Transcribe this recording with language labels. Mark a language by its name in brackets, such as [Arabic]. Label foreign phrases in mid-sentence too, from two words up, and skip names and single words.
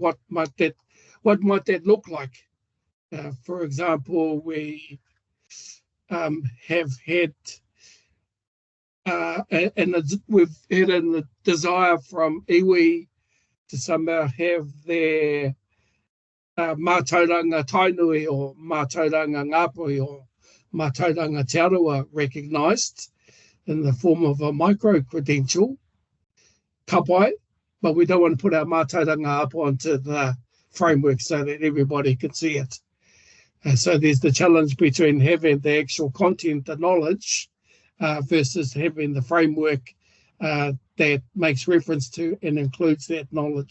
[English] What might that look like? For example, we have had and we've had a desire from iwi to somehow have their [Māori] mātauranga tainui [English] or [Māori] mātauranga ngāpui [English] or [Māori] mātauranga te arawa [English] recognised in the form of a micro-credential, kapai, but we don't want to put our mātauranga up onto the framework so that everybody can see it. So there's the challenge between having the actual content, the knowledge, versus having the framework that makes reference to and includes that knowledge.